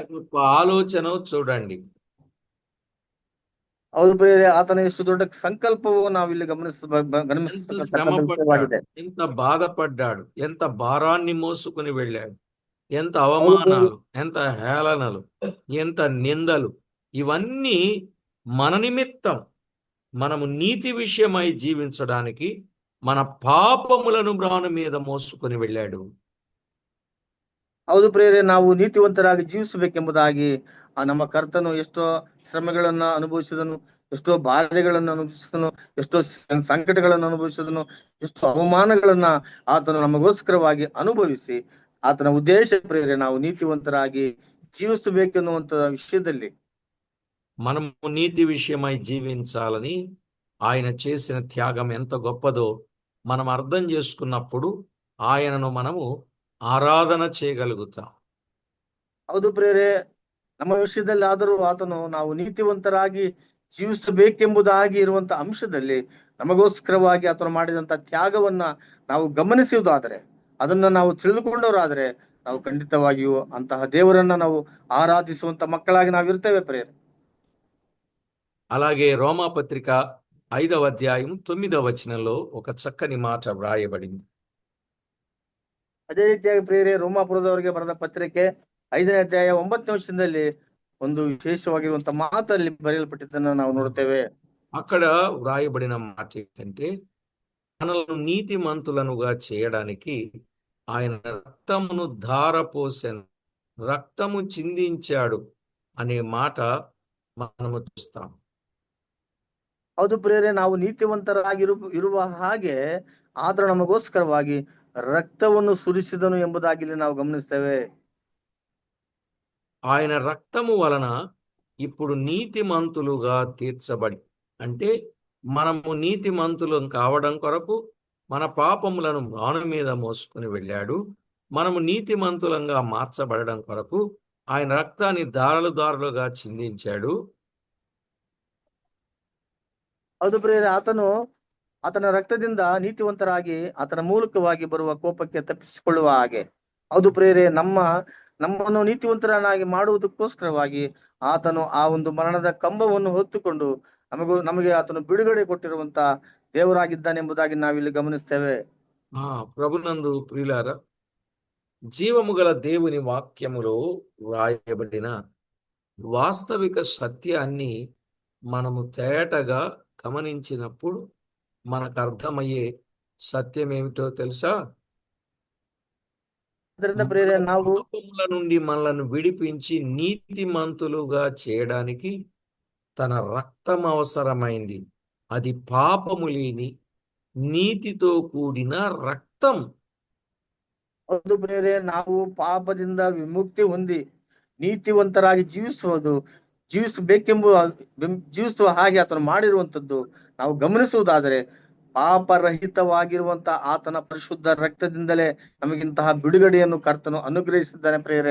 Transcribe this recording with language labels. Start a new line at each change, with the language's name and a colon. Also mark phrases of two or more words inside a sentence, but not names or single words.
Telugu: ఎంత గొప్ప ఆలోచన చూడండి.
Kannada: ಹೌದು ಪ್ರೇರೆ, ಆತನ ಎಷ್ಟು ದೊಡ್ಡ ಸಂಕಲ್ಪವು ನಾವು ಇಲ್ಲಿ
Telugu: ఎంత శ్రమ పడ్డాడు, ఎంత బాధపడ్డాడు, ఎంత భారాన్ని మోసుకుని వెళ్ళాడు, ఎంత అవమానాలు, ఎంత హేళనలు, ఎంత నిందలు, ఇవన్నీ మన నిమిత్తం, మనము నీతి విషయమై జీవించడానికి మన పాపములను మ్రాను మీద మోసుకొని వెళ్ళాడు.
Kannada: ಹೌದು ಪ್ರೇರೆ, ನಾವು ನೀತಿವಂತರಾಗಿ ಜೀವಿಸಬೇಕೆಂಬುದಾಗಿ ನಮ್ಮ ಕರ್ತನು ಎಷ್ಟೋ ಶ್ರಮೆಗಳನ್ನ ಅನುಭವಿಸಿದನು, ಎಷ್ಟೋ ಬಾಧೆಗಳನ್ನು ಅನುಭವಿಸಿದನು, ಎಷ್ಟೋ ಸಂಕಟಗಳನ್ನು ಅನುಭವಿಸಿದನು, ಎಷ್ಟೋ ಅವಮಾನಗಳನ್ನ ಆತನು ನಮಗೋಸ್ಕರವಾಗಿ ಅನುಭವಿಸಿ, ಆತನ ಉದ್ದೇಶ ಪ್ರೇರೆ ನಾವು ನೀತಿವಂತರಾಗಿ జీవిస్తಬೇಕೆನ್ನುವಂತ విషయದಲ್ಲಿ
Telugu: మనము నీతి విషయమై జీవించాలని ఆయన చేసిన త్యాగం ఎంత గొప్పదో మనం అర్థం చేసుకున్నప్పుడు ఆయనను మనము ఆరాధన చేయగలుగుతాం.
Kannada: ಹೌದು ಪ್ರೇರೆ, ನಮ್ಮ ವಿಷಯದಲ್ಲಿ ಆದರೂ ಆತನು ನಾವು ನೀತಿವಂತರಾಗಿ ಜೀವಿಸಬೇಕೆಂಬುದಾಗಿ ಇರುವಂತ ಅಂಶದಲ್ಲಿ ನಮಗೋಸ್ಕರವಾಗಿ ಆತನು ಮಾಡಿದಂತ ತ್ಯಾಗವನ್ನ ನಾವು ಗಮನಿಸುವುದಾದರೆ, ಅದನ್ನ ನಾವು ತಿಳಿದುಕೊಂಡವರಾದ್ರೆ, ನಾವು ಖಂಡಿತವಾಗಿಯೂ ಅಂತಹ ದೇವರನ್ನ ನಾವು ಆರಾಧಿಸುವಂತ ಮಕ್ಕಳಾಗಿ ನಾವಿರ್ತೇವೆ ಪ್ರೇರೆ.
Telugu: అలాగే రోమాపత్రిక 5వ అధ్యాయం 9వ వచనంలో ఒక చక్కని మాట వ్రాయబడింది.
Kannada: ಅದೇ ರೀತಿಯಾಗಿ ಪ್ರೇರೆ, ರೋಮಾಪುರದವರಿಗೆ ಬರೆದ ಪತ್ರಿಕೆ 5ನೇ ಅಧ್ಯಾಯ 9ನೇ ವಚನದಲ್ಲಿ ಒಂದು ವಿಶೇಷವಾಗಿರುವಂತ ಮಾತಲ್ಲಿ ಬರೆಯಲ್ಪಟ್ಟಿದ್ದನ್ನು ನಾವು ನೋಡ್ತೇವೆ.
Telugu: అక్కడ వ్రాయబడిన మాట ఏంటంటే, మనలను నీతిమంతులనుగా చేయడానికి ఆయన రక్తమును ధారపోసెను, రక్తము చిందించాడు అనే మాట మనము చూస్తాం.
Kannada: ಹೌದು ಪ್ರೇರೆ, ನಾವು ಇರುವ ಹಾಗೆ ಆತನು ನಮಗೋಸ್ಕರವಾಗಿ ರಕ್ತವನ್ನು ಸುರಿಸಿದನು ಎಂಬುದಾಗಿ ಇಲ್ಲಿ ನಾವು ಗಮನಿಸ್ತೇವೆ.
Telugu: ఆయన రక్తము వలన ఇప్పుడు నీతిమంతులుగా తీర్చబడి, అంటే మనము నీతిమంతులం కావడం కొరకు మన పాపములను మ్రాను మీద మోసుకుని వెళ్ళాడు. మనము నీతిమంతులంగా మార్చబడడం కొరకు ఆయన రక్తాన్ని దారలు దారులుగా చిందించాడు.
Kannada: ಹೌದು ಪ್ರೇರೆ, ಆತನ ರಕ್ತದಿಂದ ನೀತಿವಂತರಾಗಿ ಆತನ ಮೂಲಕವಾಗಿ ಬರುವ ಕೋಪಕ್ಕೆ ತಪ್ಪಿಸಿಕೊಳ್ಳುವ ಹಾಗೆ. ಹೌದು ಪ್ರೇರೆ, ನಮ್ಮನ್ನು ನೀತಿವಂತರನ್ನಾಗಿ ಮಾಡುವುದಕ್ಕೋಸ್ಕರವಾಗಿ ಆತನು ಆ ಒಂದು ಮರಣದ ಕಂಬವನ್ನು ಹೊತ್ತುಕೊಂಡು ನಮಗೆ ಆತನು ಬಿಡುಗಡೆ ಕೊಟ್ಟಿರುವಂತ ದೇವರಾಗಿದ್ದಾನೆಂಬುದಾಗಿ ನಾವಿಲ್ಲಿ ಗಮನಿಸ್ತೇವೆ.
Telugu: ప్రభునందు ప్రియులారా, జీవము గల దేవుని వాక్యములో వ్రాయబడిన వాస్తవిక సత్యాన్ని మనము తేటగా గమనించినప్పుడు మనకు అర్థమయ్యే సత్యం ఏమిటో తెలుసా? పాపముల నుండి మనలను విడిపించి నీతిమంతులుగా చేయడానికి తన రక్తం అవసరమైంది. అది పాపము లేని నీతితో కూడిన రక్తం.
Kannada: ಹೌದು ಪ್ರೇರೆ, ನಾವು ಪಾಪದಿಂದ ವಿಮುಕ್ತಿ ಹೊಂದಿ ನೀತಿವಂತರಾಗಿ ಜೀವಿಸುವ ಹಾಗೆ ಆತನು ಮಾಡಿರುವಂತದ್ದು ನಾವು ಗಮನಿಸುವುದಾದರೆ, ಪಾಪರಹಿತವಾಗಿರುವಂತ ಆತನ ಪರಿಶುದ್ಧ ರಕ್ತದಿಂದಲೇ ನಮಗಿಂತಹ ಬಿಡುಗಡೆಯನ್ನು ಕರ್ತನು ಅನುಗ್ರಹಿಸಿದ್ದಾನೆ ಪ್ರೇರೆ.